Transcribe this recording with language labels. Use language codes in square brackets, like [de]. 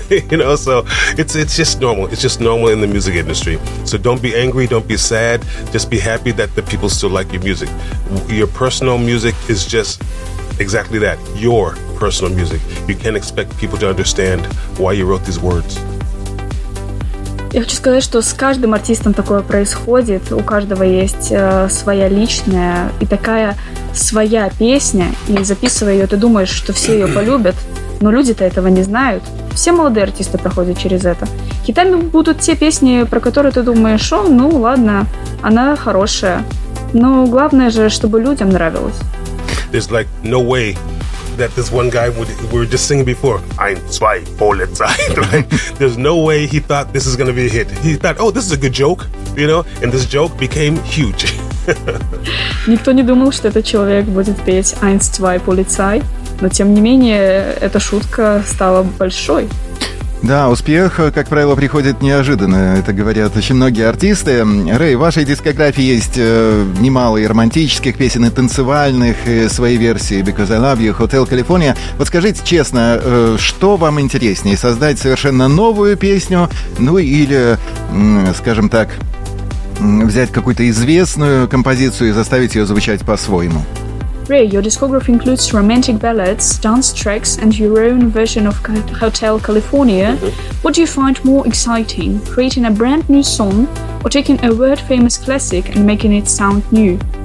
[en] You know, so it's just normal. It's just normal in the music industry. So don't be angry, don't be sad, just be happy that the people still like your music. Your personal music is just exactly that, your personal music. You can't expect people to understand why you wrote these words. [ru] Я хочу сказать, что с каждым артистом такое происходит. У каждого есть своя личная и такая своя песня. И записывая ее, ты думаешь, что все ее полюбят, но люди-то этого не знают. Все молодые артисты проходят через это. Хитами будут те песни, про которые ты думаешь, о, ну ладно, она хорошая. Но главное же, чтобы людям нравилось. [en] There's like no way that this one guy would, we were just singing before, [de] ein, zwei, Polizei, [en] right? There's no way he thought this is going to be a hit. He thought, oh, this is a good joke, you know, and this joke became huge. [ru] Никто не думал, что этот человек будет петь [de] ein, zwei, Polizei, [ru] но тем не менее эта шутка стала большой. Да, успех, как правило, приходит неожиданно. Это говорят очень многие артисты. Рэй, в вашей дискографии есть немало и романтических песен, и танцевальных, и свои версии «Because I Love You», «Hotel California». Вот скажите честно, что вам интереснее, создать совершенно новую песню, ну или, скажем так, взять какую-то известную композицию и заставить ее звучать по-своему? [en] Ray, your discography includes romantic ballads, dance tracks, and your own version of Hotel California. Mm-hmm. What do you find more exciting, creating a brand new song or taking a world-famous classic and making it sound new?